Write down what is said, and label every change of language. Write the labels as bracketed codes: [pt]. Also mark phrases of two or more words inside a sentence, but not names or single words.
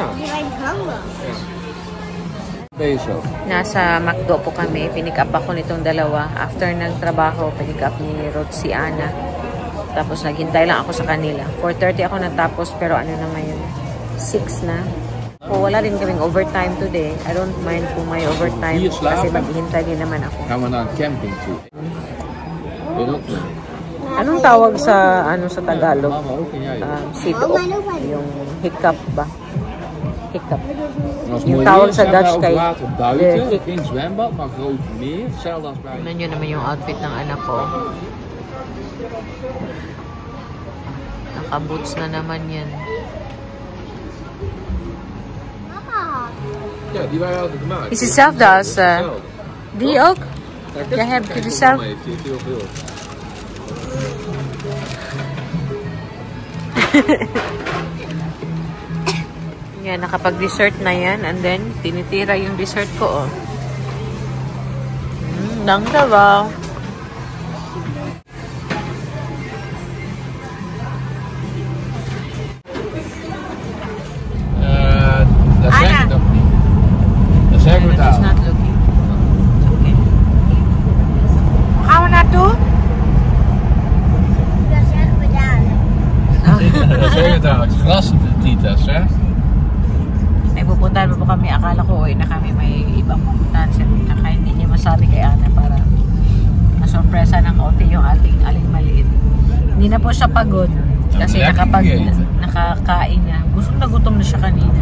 [nl] Die bij de gang wel? Ja. Ben je zo? [tl] Nasa McDo po kami. Pinick up ako nitong dalawa. After ng trabaho, pinick up ni Ruth si Ana. Tapos naghintay lang ako sa kanila. 4:30 ako natapos, pero ano na ngayon? 6 na. O, wala rin kaming overtime today. [en] I don't mind [tl] kung may overtime kasi maghihintay din naman ako. [nl] Gaan we naar een camping toe. [tl] Anong tawag sa sa Tagalog? [nl] Mama ook en jij. [tl] Sito. Yung hiccup ba? Hiccup. [nl] Als [tl] Yung [nl] mooi [tl] tawag [nl] weer [tl] sa [nl] zijn [tl] Dutch [nl] wij [tl] kay [nl] ook water buiten. Geen zwembad, maar groot meer. Hetzelfde als bij. [tl] Tignan nyo naman yung outfit ng anak ko. Naka-boots na naman yan. [nl] Ja, die waren altijd gemaakt. Is hetzelfde als die ook? Jij hebt Kijk, dezelfde. mama heeft hier heel veel. [tl] Yan, nakapag-dessert na yan. [en] And then, [tl] tinitira yung dessert ko, oh. Langga ba? [nl] Dat zeg ik nog niet. Dat zeggen we [en] It's [nl] daar. [en] not looking. It's okay. [nl] Gaan we naartoe? Dat zeggen we dadelijk. Dat zeggen we daar. Het gras op de titas, hè? [tl] May pupuntahan pa po kami. Akala ko na kami may ibang pupuntahan. Saka hindi niya masabi kay Ana para nasurpresa ng kaunti yung ating aling maliit. Hindi na po siya pagod kasi nakakain na. Gutom na siya kanina.